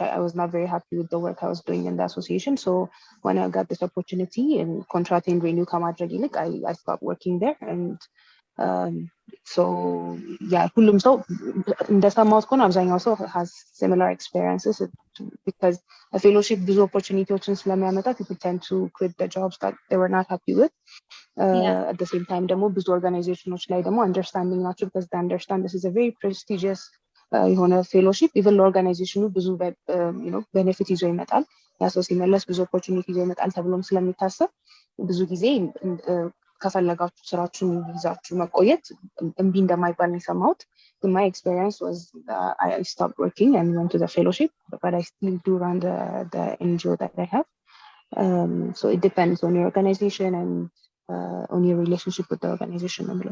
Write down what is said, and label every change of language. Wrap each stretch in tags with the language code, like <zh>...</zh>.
<en>I was not very happy with the work I was doing in the association. So when I got this opportunity and contract and renew</en> <am>ከማድረግ ይልቅ</am> <en>I stopped working there. And so yeah,</en> <am>ሁሉም ሰው እንደሰማሁት ከሆነ አብዛኛው ሰው</am> <en>has similar experiences because a fellowship ብዙ opportunities</en> <am>ስለሚያመጣ</am> <en>people tend to quit the jobs that they were not happy with. At the same time</en> <am>ደግሞ ብዙ organizations ላይ ደግሞ</am> <en>understanding</en> <am>ናቸው</am> <en>because they understand this is a very prestigious</en> <am>የሆነ</am> <en>fellowship even</en> <am>ለኦርጋናይዜሽኑ ብዙ benefit ይዞ ይመጣል ያ ሰው ሲመለስ ብዙ opportunity ይዞ ይመጣል ተብሎም ስለሚታሰብ ብዙ ጊዜ ከፈለጋችሁ ስራችሁን ይዛችሁ መቆየት እምቢ እንደማይባል ነው የሰማሁት.</am> <en>My experience was I stopped working and went to the fellowship, but I still do run the NGO that I have. So it depends on your organization and on your relationship with the organization.</en>